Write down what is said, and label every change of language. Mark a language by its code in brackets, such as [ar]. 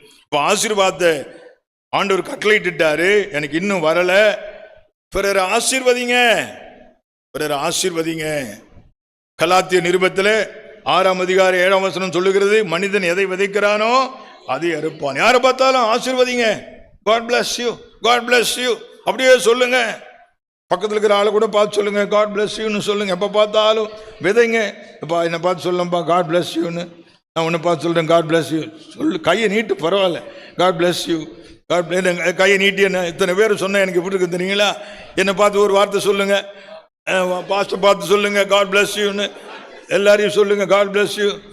[ta] இப்ப ஆசீர்வாதத்தை ஆண்டவர் கட்டளையிட்டாரு, எனக்கு இன்னும் வரல. பிறர் ஆசீர்வதிங்க, பிறர் ஆசீர்வதிங்க. கலாத்திய நிருபத்தில் 6 வசனம் சொல்லுகிறது, மனிதன் எதை விதைக்கிறானோ அதை அறுப்பான். யாரை பார்த்தாலும் ஆசீர்வதிங்க. [en] God bless you, God bless you [ta] அப்படியே சொல்லுங்க. பக்கத்தில் இருக்கிற ஆளை கூட பார்த்து சொல்லுங்க, [en] God bless you [ta] ன்னு சொல்லுங்க. எப்போ பார்த்தாலும் விதைங்க. எப்பா என்னை பார்த்து சொல்லப்பா [en] God bless you [ta] ன்னு, நான் உன்னை பார்த்து சொல்றேன் God bless you சொல்லு. கையை நீட்டு, பரவாயில்ல, [en] God bless you. [ta] கையை நீட்டி என்ன இத்தனை பேர் சொன்ன எனக்கு எப்படி இருக்கு தெரியுங்களா? என்னை பார்த்து ஒரு வார்த்தை சொல்லுங்க, பாஸ்டர் பார்த்து சொல்லுங்க [en] God bless you [ta] ன்னு, எல்லாரையும் சொல்லுங்க God bless you.